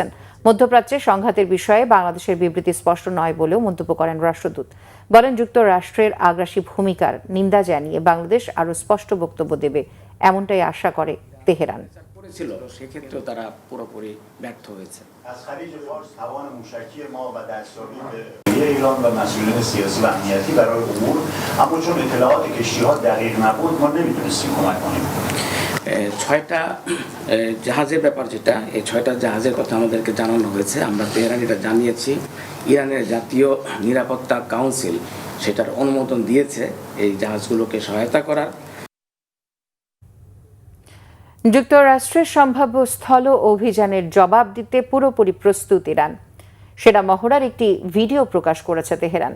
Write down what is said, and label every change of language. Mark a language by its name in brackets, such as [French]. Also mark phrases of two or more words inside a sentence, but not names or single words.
[Bangla] মধ্যপ্রাচ্যে সংঘাতের বিষয়ে বাংলাদেশের বিবৃতি স্পষ্ট নয় বলেও মন্তব্য করেন রাষ্ট্রদূত। বলেন, যুক্তরাষ্ট্রের আগ্রাসী ভূমিকার নিন্দা জানিয়ে বাংলাদেশ আরও স্পষ্ট বক্তব্য দেবে, এমনটাই আশা করে তেহরান। সেক্ষেত্রেও তারা পুরোপুরি ব্যর্থ হয়েছে। [Persian] ایران و مسئولین سیاسی و امنیتی برای امور، اما چون اطلاعات کشتی‌ها دقیق نبود ما نمیتونستیم کمک کنیم। [Bangla] 6টা জাহাজের ব্যাপার যেটা, এই 6টা জাহাজের কথা আমাদেরকে জানানো হয়েছে। আমরা তেহরান এটা জানিয়েছি, ইরানের জাতীয় নিরাপত্তা কাউন্সিল সেটার অনুমোদন দিয়েছে এই জাহাজগুলোকে সহায়তা করার। যুক্তরাষ্ট্রের সম্ভাব্য স্থল অভিযানের জবাব দিতে পুরোপুরি প্রস্তুত ইরান, সেটা মহড়ার একটি ভিডিও প্রকাশ করেছে তেহরান।